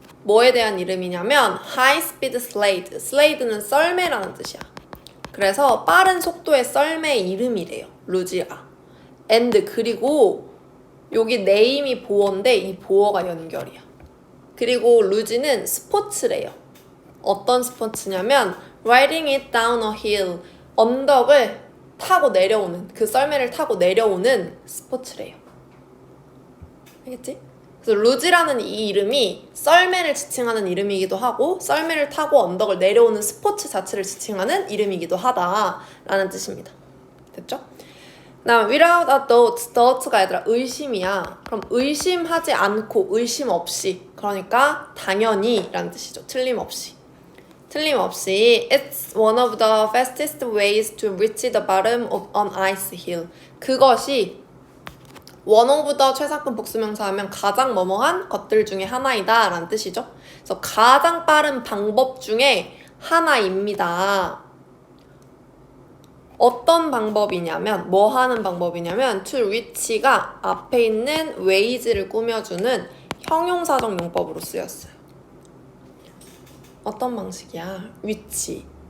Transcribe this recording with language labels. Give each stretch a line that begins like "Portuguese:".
Korean: 뭐에 대한 이름이냐면
English: high speed slade.
Korean: slade는 썰매라는 뜻이야. 그래서 빠른 속도의 썰매의 이름이래요. 루지가. and 그리고 여기 name이 보어인데 이 보어가 연결이야. 그리고 루지는 스포츠래요. 어떤 스포츠냐면
English: riding it down a hill.
Korean: 언덕을 타고 내려오는, 그 썰매를 타고 내려오는 스포츠래요. 알겠지? 그래서 루지라는 이 이름이 썰매를 지칭하는 이름이기도 하고 썰매를 타고 언덕을 내려오는 스포츠 자체를 지칭하는 이름이기도 하다라는 뜻입니다. 됐죠? 그다음
English: without a doubt,
Korean: doubt가 얘들아 의심이야. 그럼 의심하지 않고 의심 없이, 그러니까 당연히 라는 뜻이죠. 틀림없이.
English: It's one of the fastest ways to reach the bottom of an ice hill.
Korean: 그것이
English: one of the
Korean: 최상급 복수명사 하면 가장 뭐뭐한 것들 중에 하나이다 라는 뜻이죠. 그래서 가장 빠른 방법 중에 하나입니다. 어떤 방법이냐면, 뭐 하는 방법이냐면 to reach가 앞에 있는 ways를 꾸며주는 형용사적 용법으로 쓰였어요. 어떤 방식이야? 위치.